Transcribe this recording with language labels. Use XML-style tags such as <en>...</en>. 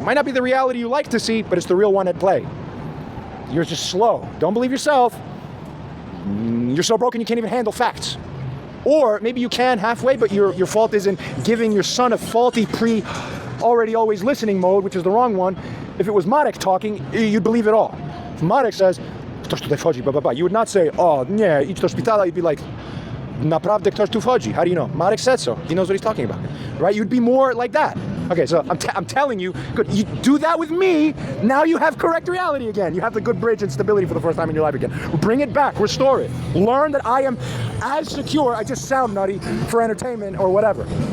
<en>Might not be the reality you like to see, but it's the real one at play. You're just slow. Don't believe yourself. You're so broken you can't even handle facts. Or maybe you can halfway, but your fault is in giving your son a faulty already always listening mode, which is the wrong one. If it was Marek talking, you'd believe it all. If Marek says, you would not say, oh,</en> <pl>nie, idź do szpitala.</pl> <en>You'd be like,</en> <pl>naprawdę ktoś tu wchodzi.</pl> <en>How do you know? Marek said so. He knows what he's talking about, right? You'd be more like that. Okay, so I'm telling you, good. You do that with me, now you have correct reality again. You have the good bridge and stability for the first time in your life again. Bring it back, restore it. Learn that I am as secure, I just sound nutty for entertainment or whatever.</en>